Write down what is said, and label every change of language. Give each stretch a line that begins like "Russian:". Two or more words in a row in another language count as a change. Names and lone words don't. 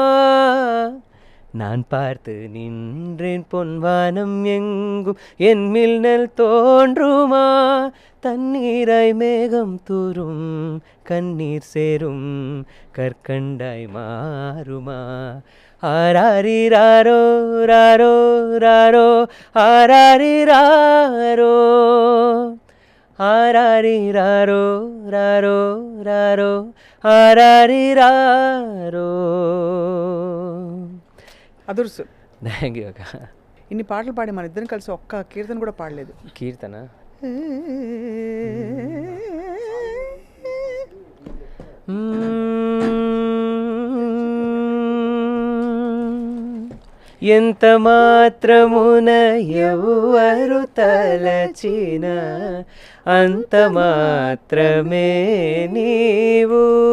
Tamil: நான் பார்த்து நின்றேன் பொன்வானம் எங்கும் என் மின்னல் தோன்றுமா, தண்ணீராய் மேகம் தூரும் கண்ணீர் சேரும் கற்கண்டாய் மாறுமா, ஆராரி ராரோ ராரோ ராரோ ஆராரி ராரோ, ஆராரி ராரோ ராரோ ராரோ ஆராரி ராரో.
Telugu: అదుర్సు.
English: thank you అక్క.
Telugu: ఇన్ని పాటలు పాడి మన ఇద్దరం కలిసి ఒక్క కీర్తన కూడా పాడలేదు. కీర్తన ఎంత మాత్రమున ఎవరు తలచిన అంత మాత్రమే నీవు,